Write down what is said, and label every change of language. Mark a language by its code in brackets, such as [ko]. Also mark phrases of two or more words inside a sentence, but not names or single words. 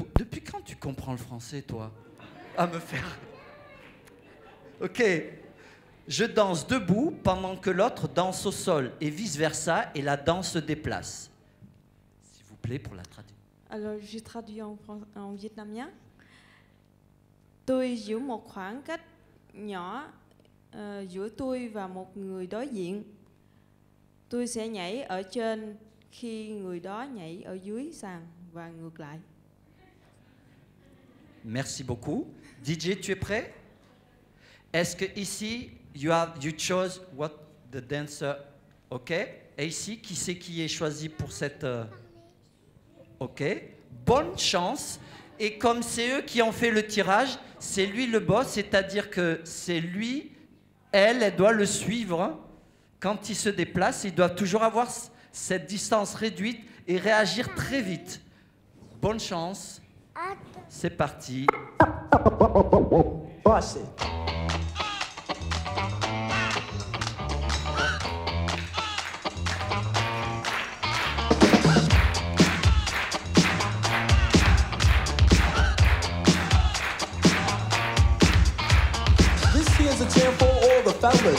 [fr] Depuis quand tu comprends le français, toi? À me faire. Ok. Je danse debout pendant que l'autre danse au sol et vice-versa, et la danse se déplace. S'il vous plaît, pour la traduire. Alors, je traduis en vietnamien. [vi] Tôi giữ một khoảng cách nhỏ giữa tôi và một người đối diện. Tôi sẽ nhảy ở trên khi người đó nhảy ở dưới sàn và ngược lại. [fr] Merci beaucoup. DJ, tu es prêt? Est-ce que ici [en] you chose what the dancer? [fr] Ok. Et ici, qui c'est qui est choisi pour cette? Ok. Bonne chance. Et comme c'est eux qui ont fait le tirage, c'est lui le boss, c'est-à-dire que c'est lui, elle doit le suivre. Quand il se déplace, ils doivent toujours avoir cette distance réduite et réagir très vite. Bonne chance. C'est parti. [en] Here's a cheer for all the fellas.